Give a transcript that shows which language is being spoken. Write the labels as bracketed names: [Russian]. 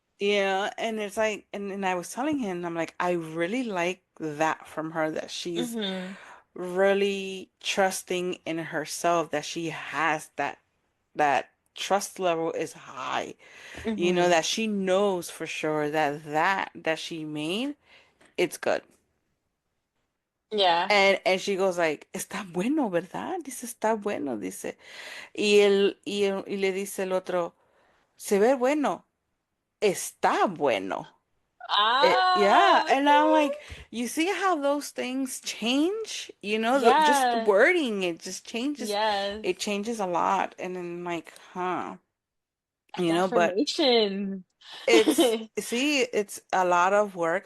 [English] Yeah, and it's like, and I was telling him, I'm like, I really like that from her, that she's Hmm. really trusting in herself, that she has that trust level is high. Hmm. That she knows for sure that she made, it's good. Yeah. [Spanish] And she goes like, está bueno, ¿verdad? Dice, está bueno, dice. Y le dice el otro, se ve bueno, está bueno. [English] Yeah, Ah, and I'm like, you see how those things change? Just the wording, it just changes. It changes a lot, and then like, huh? But Affirmation. it's a lot of work.